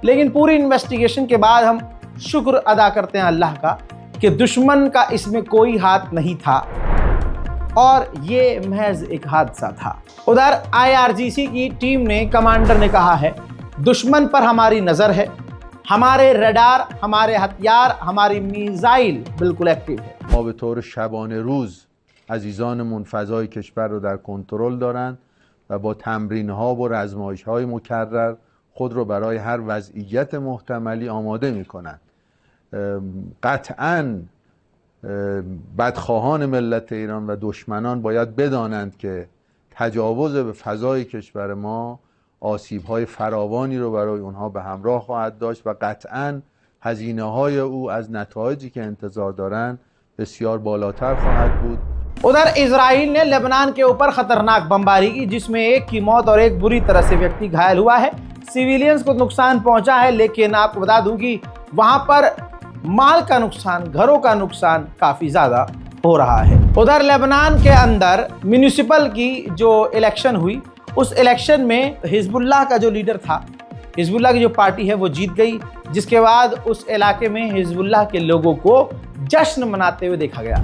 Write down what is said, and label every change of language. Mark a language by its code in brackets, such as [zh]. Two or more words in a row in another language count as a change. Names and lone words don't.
[hi] लेकिन पूरी इन्वेस्टिगेशन के बाद हम शुक्र अदा करते हैं अल्लाह का कि दुश्मन का इसमें कोई हाथ नहीं था और ये महज एक हादसा था। उधर IRGC की टीम ने, कमांडर ने कहा है, दुश्मन पर हमारी नज़र है, हमारे रडार, हमारे हथियार, हमारी मिसाइल बिल्कुल एक्टिव है। [fa] ما به طور شبانه روز عزیزانمون فضای کشور رو در کنترل دارند و با تمرین‌ها و رزمایش‌های مکرر خود رو برای هر وضعیت محتملی آماده می‌کنند. قطعاً بدخواهان ملت ایران و دشمنان باید بدانند که تجاوز به فضای کشور ما آسیب‌های فراوانی رو برای اونها به همراه خواهد داشت و قطعاً هزینه‌های او از نتایجی که انتظار دارند بسیار بالاتر خواهد بود. [hi] उधर इजराइल ने लेबनान के ऊपर खतरनाक बमबारी की, जिसमें एक की मौत और एक बुरी तरह से व्यक्ति घायल हुआ है। सिविलियंस को नुकसान पहुंचा है, लेकिन आपको बता दूं कि वहां पर माल का नुकसान, घरों का नुकसान काफ़ी ज़्यादा हो रहा है। उधर लेबनान के अंदर म्यूनिसिपल की जो इलेक्शन हुई, उस इलेक्शन में हिजबुल्लाह का जो लीडर था, हिजबुल्लाह की जो पार्टी है वो जीत गई, जिसके बाद उस इलाके में हिजबुल्लाह के लोगों को जश्न मनाते हुए देखा गया।